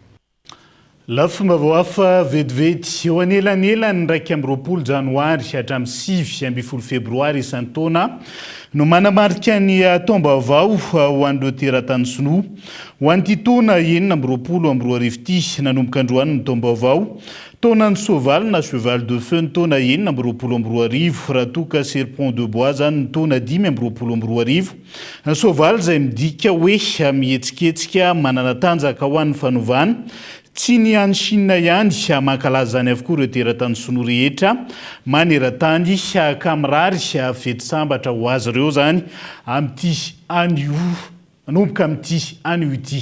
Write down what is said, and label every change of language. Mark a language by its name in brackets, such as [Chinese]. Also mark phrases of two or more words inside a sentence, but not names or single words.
[Malagasy] Lafomba hafa vetivety eo anelanelany 20 janoary hatramin'ny 7 febroary isan-taona no manamarika ny taom-baovao ho an'ireo teratany sinoa. Ho an'ity taona 20 ity nanomboka androany ny taom-baovao. Taonan'ny soavaly na [French] cheval de feu [Malagasy] ny taona 20 raha toka [French] serpent de bois [Malagasy] zany ny taona 20 ny soavaly izay midika hoe mihetsiketsika manana tanjaka ho an'ny fanovana tsy ny any Chine ihany mankalaza zany avokoa ireo teratany sonoa rehetra maneran-tany akamirary fety sambatra ho azy ireo zany amin'ity anio manomboka amin'ity anio ity.